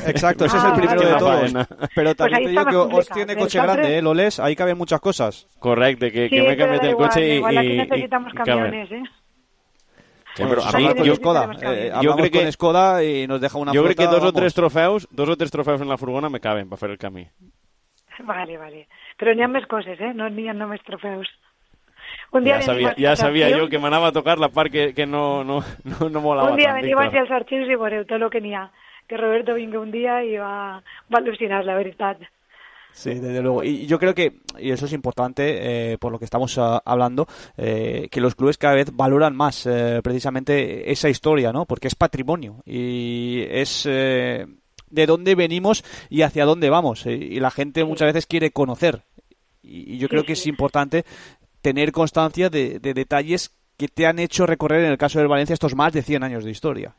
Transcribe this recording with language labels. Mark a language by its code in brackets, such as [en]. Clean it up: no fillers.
[es] Exacto, ese es el primero de todos. Pero también te digo que os tiene coche grande, Loles. Ahí caben muchas cosas. Correcte, que me cambie el coche y... Igual aquí necesitamos camiones, Sí, pero a mí, con Skoda y nos deja una flota... Yo creo que dos o tres trofeos en la furgona me caben para hacer el camí. Vale. [ca] Però n'hi ha més coses, No n'hi ha només trofeus. Un dia ja sabia jo que m'anava a tocar la part que no molava tant. Un dia veniu així als arxius i veureu tot el que n'hi ha. Que Roberto vingui un dia i va al·lucinar, la veritat. [es] Sí, desde luego. Y yo creo que, y eso es importante por lo que estamos hablando, que los clubes cada vez valoran más precisamente esa historia, ¿no? Porque es patrimonio y es... de dónde venimos y hacia dónde vamos. Y la gente muchas veces quiere conocer. Y yo creo que es importante tener constancia de detalles que te han hecho recorrer, en el caso del Valencia, estos más de 100 años de historia.